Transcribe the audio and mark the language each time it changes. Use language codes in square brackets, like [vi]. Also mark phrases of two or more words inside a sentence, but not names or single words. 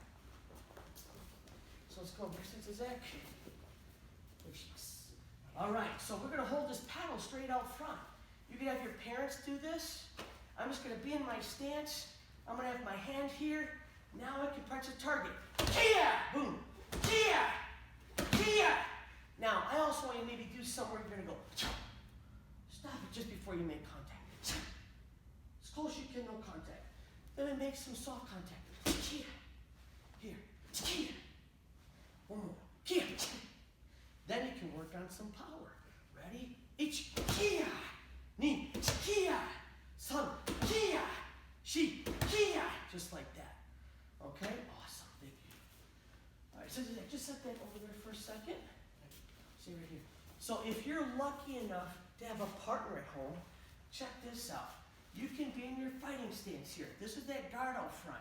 [en] So let's go over here, Sensei Zach. There she is. All right, so we're going to hold this paddle straight out front. You can have your parents do this. I'm just going to be in my stance. I'm going to have my hand here. Now I can press a target. Kia! Boom! Kia! Kia! Now, I also want you to maybe do somewhere you're going to go. Stop it just before you make contact. As close as you can, no contact. Then we make some soft contact. Kia! Here. Kia! One more. Kia! Then you can work on some power. Ready? Ichi, [ja] kia. Ni, kia. San, kia. Shi, kia. [en] Just like that. Okay? Awesome. Thank you. All right, so just set that over there for a second. See right here. So if you're lucky enough to have a partner at home, check this out. You can be in your fighting stance here. This is that guard out front.